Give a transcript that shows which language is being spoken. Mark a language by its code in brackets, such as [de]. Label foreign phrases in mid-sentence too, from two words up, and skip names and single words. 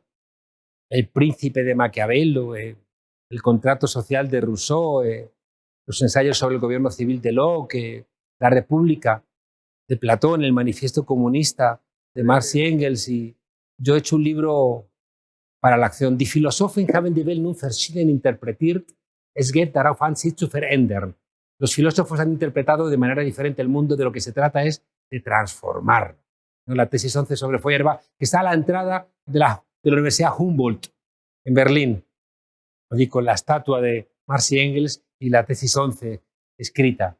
[es] El Príncipe de Maquiavelo, el Contrato Social de Rousseau, los ensayos sobre el gobierno civil de Locke, la República de Platón, el Manifiesto Comunista de Marx y Engels. Y yo he hecho un libro para la acción. [de] Die Philosophen haben die Welt nun verschieden interpretiert. Es geht darauf an, sie zu verändern. [es] Los filósofos han interpretado de manera diferente el mundo. De lo que se trata es de transformar. La tesis 11 sobre Feuerbach, que está a la entrada de la Universidad Humboldt en Berlín, allí con la estatua de Marx y Engels y la tesis 11 escrita.